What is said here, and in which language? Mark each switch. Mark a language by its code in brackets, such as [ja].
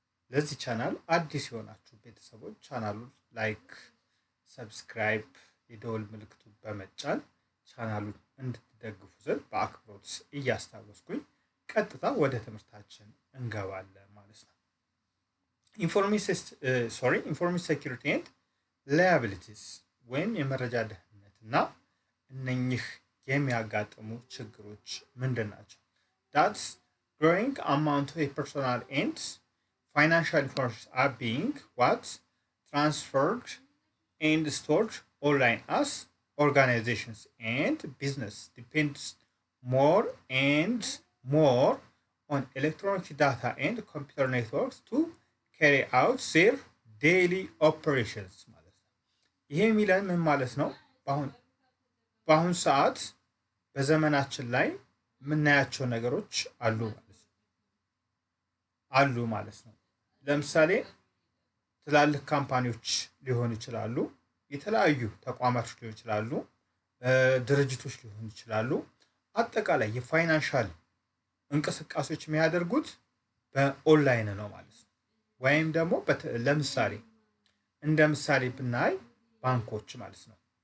[am] ለዚህ ቻናል አዲስ የሆናችሁ ቤተሰቦች ቻናሉን ላይክ፣ ሰብስክራይብ፣ የደወል ምልክቱን በመጫን ቻናሉን እንድትደግፉ ዘንድ በአክብሮት እያስታወስኩኝ ቀጥታ ወደ ትምህርታችን እንገባለን ማለት ነው። ኢንፎርሜሽን ሴኩሪቲ ኤንድ ላያቢሊቲስ ወይም የመረጃ ደህንነትና እነኚህ የሚያጋጥሙ ችግሮች ምንድን ናቸው? [en] That's growing amount of personal and financial information are being transferred and stored online as organizations and business depends more and more on electronic data and computer networks to carry out their daily operations [am] ማለት ነው። ይሄ የሚለን ምን ማለት ነው? በአሁን ሰዓት በዘመናችን ላይ የምናያቸው ነገሮች አሉ ማለት ነው። ለምሳሌ ትላልቅ ካምፓኒዎች ሊሆኑ ይችላሉ፣ የተለያዩ ተቋማቶች ሊሆኑ ይችላሉ፣ ድርጅቶች ሊሆኑ ይችላሉ። አጠቃላይ የፋይናንሻል እንቅስቃሴዎች የሚያደርጉት በኦንላይን ነው ማለት ነው። ወይም ደግሞ ለምሳሌ እንደ ምሳሌ ብናይ ባንኮች ማለት ነው።